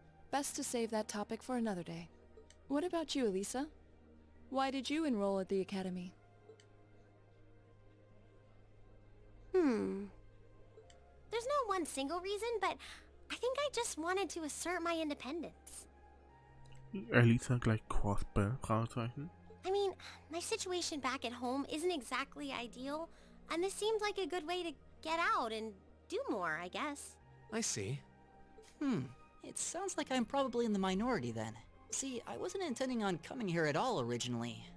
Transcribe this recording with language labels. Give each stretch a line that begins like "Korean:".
English: Best to save that topic for another day. What about you, Elisa? Why did you enroll at the academy? There's no one single reason, but I think I just wanted to assert my independence.
German: Elisa gleich Crossbow, Fragezeichen.
English: I mean, my situation back at home isn't exactly ideal, and this seemed like a good way to get out and do more, I guess. I see. It sounds like I'm probably in the minority then. See, I wasn't intending on coming here at all originally.